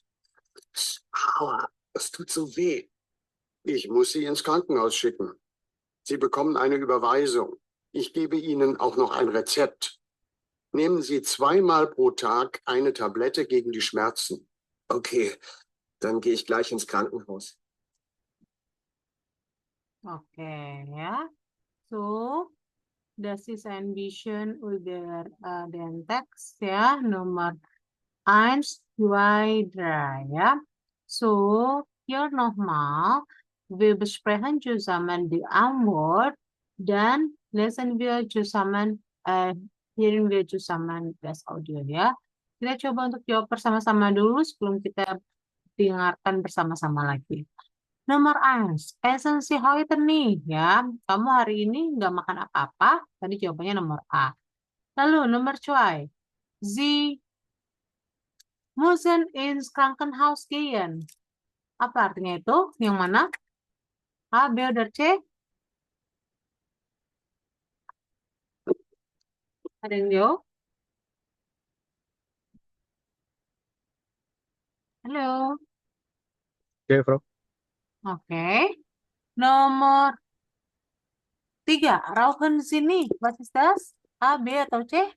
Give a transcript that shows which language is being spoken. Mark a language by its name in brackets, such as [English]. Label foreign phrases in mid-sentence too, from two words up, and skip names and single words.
[German] Aua, es tut so weh. Ich muss Sie ins Krankenhaus schicken. Sie bekommen eine Überweisung. Ich gebe Ihnen auch noch ein Rezept. Nehmen Sie 2-mal pro Tag eine Tablette gegen die Schmerzen. Okay, dann gehe ich gleich ins Krankenhaus. [Indonesian] Oke ya. [German] So, das ist ein bisschen über den Text ya. [Indonesian] Nomor 1, 2, 3 ya. [German] So, hier nochmal. Wir besprechen zusammen die Antwort. Dan lesen wir zusammen, hearing wir zusammen das Audio ya. [Indonesian] Kita coba untuk jawab bersama-sama dulu sebelum kita dengarkan bersama-sama lagi. Nomor 1, essen Sie heute nih ya. Kamu hari ini nggak makan apa-apa. Tadi jawabannya nomor A. Lalu nomor 2, [German] Sie müssen ins Krankenhaus gehen. [Indonesian] Apa artinya itu? Yang mana? A, B, oder C? Ada yang jawab? Halo. Oke, Prof. Oke. Nomor 3, [German] rauchen Sie nicht. Was ist das? [Indonesian] A, B, atau C?